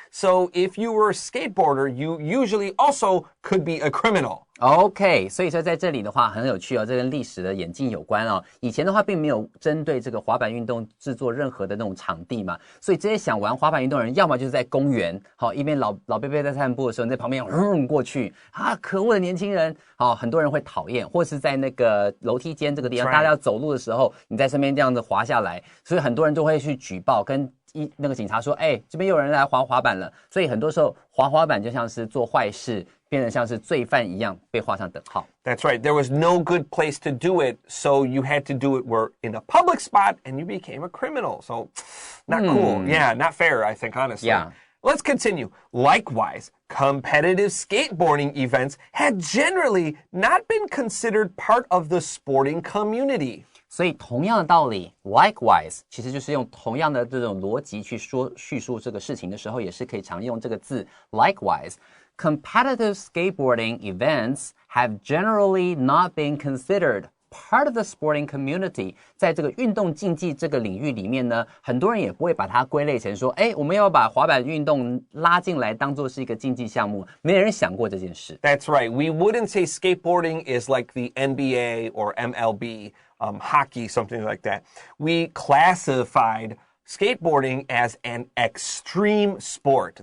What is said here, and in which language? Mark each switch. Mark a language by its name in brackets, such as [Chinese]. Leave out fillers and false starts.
[English] So if you were a skateboarder, you usually also could be a criminal.OK， [Chinese] 所以说在这里的话很有趣哦，这跟历史的演进有关哦。以前的话并没有针对这个滑板运动制作任何的那种场地嘛，所以这些想玩滑板运动的人，要么就是在公园，好一边老伯伯在散步的时候，你在旁边过去啊，可恶的年轻人，好很多人会讨厌，或是在那个楼梯间这个地方，大家要走路的时候，你在身边这样子滑下来，所以很多人都会去举报跟。那个警察说，这边有人来滑板了，所以很多时候滑板就像是做坏事，变得像是罪犯一样被画上等号。 [English] That's right. There was no good place to do it, so you had to do it in a public spot, and you became a criminal. So, not cool. Yeah, not fair, I think, honestly. Yeah. Let's continue. Likewise, competitive skateboarding events had generally not been considered part of the sporting community. [Chinese] 所以同样的道理 likewise 其实就是用同样的这种逻辑去叙述这个事情的时候，也是可以常用这个字 likewise. [English] Competitive skateboarding events have generally not been considered part of the sporting community， [Chinese] 在这个运动竞技这个领域里面呢，很多人也不会把它归类成说，我们要把滑板运动拉进来当做是一个竞技项目，没人想过这件事。 [English] That's right. We wouldn't say skateboarding is like the NBA or MLB, hockey, something like that. We classified skateboarding as an extreme sport.